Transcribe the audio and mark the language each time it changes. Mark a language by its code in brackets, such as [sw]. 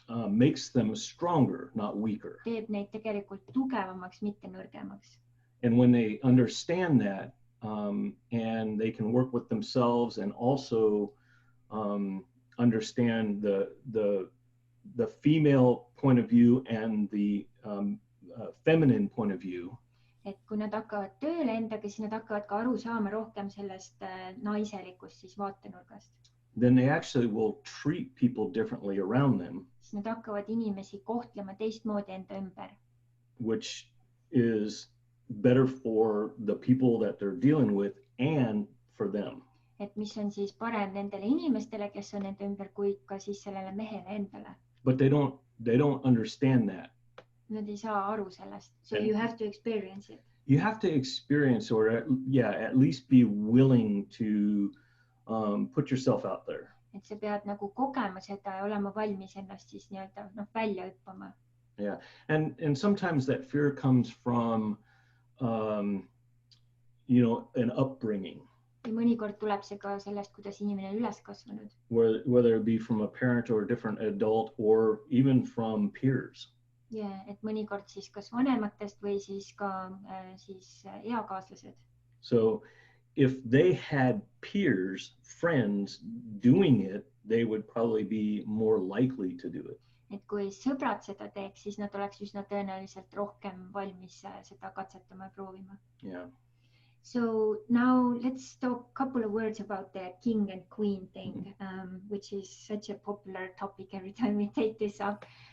[en] makes them stronger, not weaker. [et] teeb neid tegelikult tugevamaks, mitte nõrgemaks. [en] And when they understand that, and they can work with themselves and also understand the female point of view and the feminine point of view, [et] Et kui nad hakkavad tööle endaga, siis nad hakkavad ka aru saama rohkem sellest naiselikust siis vaatenurgast. [en] then they actually will treat people differently around them, [et] Siis nad hakkavad inimesi kohtlema teistmoodi enda ümber, [en] which is better for the people that they're dealing with and for them. [et] et mis on siis parem nendele inimestele, kes on nende ümber, kui ka siis sellele mehele endale. [en] But they don't understand that. [et] Nad ei saa aru sellest. So [en] And- you have to experience it. You have to experience, or at least be willing to put yourself out there. [et] Et sa pead nagu kogema seda ja olema valmis ennast siis nii-öelda välja hüppama. [en] And sometimes that fear comes from, an upbringing, [et] Ja mõnikord tuleb see ka sellest, kuidas inimene on üles kasvanud. [en] whether it be from a parent or a different adult or even from peers. [et] Ja et mõnikord siis kas vanematest või siis ka eakaaslased. [en] So if they had peers, friends doing it, they would probably be more likely to do it. [et] Et kui sõbrad seda teeks, siis nad oleks üsna tõenäoliselt rohkem valmis seda katsetama ja proovima. [en] Yeah. So now let's talk a couple of words about the king and queen thing, which is such a popular topic every time we take this up.